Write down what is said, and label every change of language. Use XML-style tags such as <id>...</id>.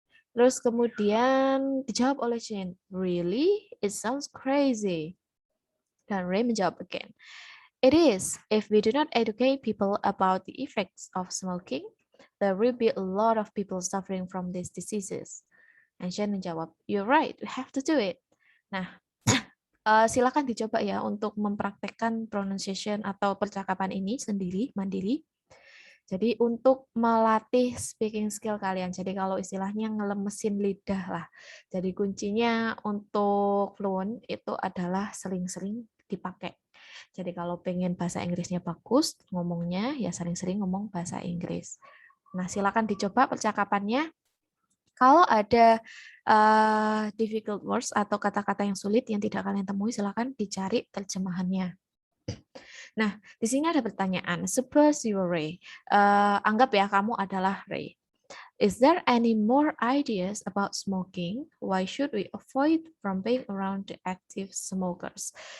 <id>Terus kemudian dijawab oleh Jane,</id> <en>"Really? It sounds crazy."</en> <id>Dan Ray menjawab</id> <en>again, "It is. If we do not educate people about the effects of smoking, there will be a lot of people suffering from these diseases." And Jane</en> <id>menjawab,</id> <en>"You're right, we have to do it."</en> <id>Nah, silakan dicoba ya untuk mempraktekkan pronunciation atau percakapan ini sendiri, mandiri. Jadi untuk melatih speaking skill kalian. Jadi kalau istilahnya ngelemesin lidah lah. Jadi kuncinya untuk fluent itu adalah sering-sering dipakai. Jadi kalau pengen bahasa Inggrisnya bagus, ngomongnya ya sering-sering ngomong bahasa Inggris. Nah, silakan dicoba percakapannya. Kalau ada</id> <en>difficult words</en> <id>atau kata-kata yang sulit yang tidak kalian temui, silakan dicari terjemahannya. Nah, di sini ada pertanyaan.</id> <en>Suppose you are Ray.</en> <id>Anggap ya kamu adalah Ray.</id> <en>Is there any more ideas about smoking? Why should we avoid from being around the active smokers?</en>